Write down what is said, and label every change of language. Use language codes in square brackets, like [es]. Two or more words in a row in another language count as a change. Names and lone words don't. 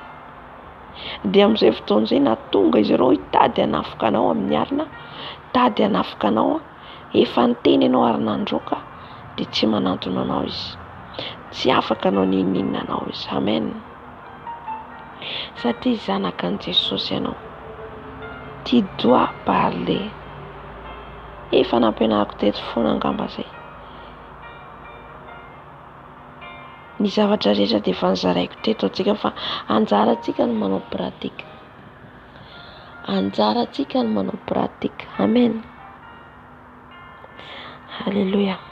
[mg] Dia amin'izay fotoana izay na tonga izy ireo hitady hanafika anao amin'ny alina, tady hanafika anao, efa niteny ianao ary nandroaka, dia tsy manantona anao izy. Tsy afaka anao ninina anao izy. Amen. Satria zanakan'i Jesosy ianao. [fr] Tu dois parler. [mg] Efa nampianariko teto foana angamba izay. Ny zavatra rehetra dia efa nizaraiko teto antsika fa anjarantsika no manao pratika. anjarantsika ny manao pratika. Amen. Halleluja.